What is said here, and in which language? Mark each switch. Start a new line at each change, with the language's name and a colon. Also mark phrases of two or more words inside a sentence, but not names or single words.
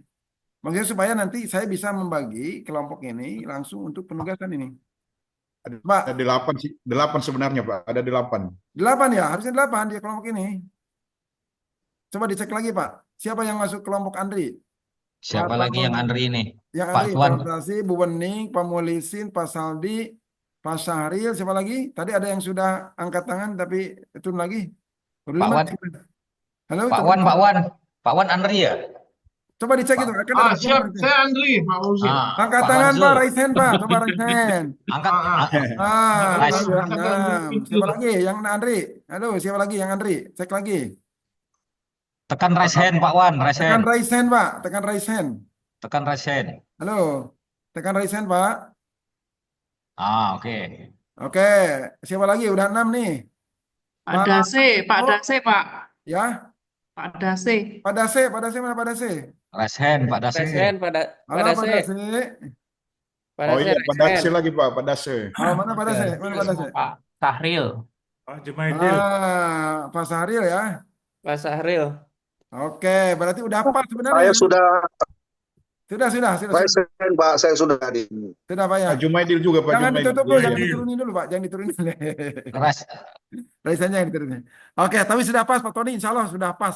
Indonesian: Maksudnya supaya nanti saya bisa membagi kelompok ini langsung untuk penugasan ini. Pak, Ada 8 sih, 8 sebenarnya, Pak. Ada 8. 8 ya, harusnya 8 di kelompok ini. Coba dicek lagi, Pak. Siapa yang masuk kelompok Andri? Siapa lagi yang Andri ini? Yang Pak Andri, Tuan. Pak Brasi, Bu Wening, Pak Mulisin, Pak Saldi, Pak Syahril, siapa lagi? Tadi ada yang sudah angkat tangan tapi turun lagi. Udah Pak 5. Wan. Halo, Pak coba, Wan, Pak Wan. Pak Wan Andri ya? coba dicek itu. Pak. Kan ada Siap, nomor itu. saya Andri, Pak Fauzi. Angkat Pak tangan, Pak. Wanzul.
English: Raise hand,
Indonesian: Pak. Coba
English: raise hand.
Indonesian: Angkat. Ah, Rais. Sudah Angkat 6. tangan. Siapa lagi? Yang Andri. Halo, siapa lagi yang Andri? Cek lagi. Tekan
English: raise hand
Indonesian: Pak Wan, raise Tekan hand.
English: raise hand,
Indonesian: Pak. Tekan
English: raise hand.
Indonesian: Tekan
English: raise hand.
Indonesian: Halo. Tekan
English: raise hand,
Indonesian: Pak. Oke. Oke. Siapa lagi? Udah 6 nih. Pak Dase, Pak Oh, Dase, Pak. ya. Pak Dase. Pak Dase mana Pak Dase?
English: Raise hand Pak Dase.
Indonesian: Presiden, Pak Halo Pak Dase. Dase. Pak Oh Dase, iya, Pak presiden. Dase lagi, Pak. Pak Dase. Oh, mana Pak Dase? Mana Pak Dase? Pak Sahril. Pak Jumaidil. Pak Sahril ya. Pak Sahril. Oke, berarti udah pas Saya sebenarnya. sudah Sudah. present, Pak. Saya sudah hadir. Sudah Pak ya. Pak Jumaidil juga, Pak Jangan Jumaidil. ditutup dulu, jangan Jumaidil. diturunin dulu Pak, jangan diturunin. Raise. Raisannya yang diturunin. Oke, tapi sudah pas Pak Tony, insya Allah sudah pas.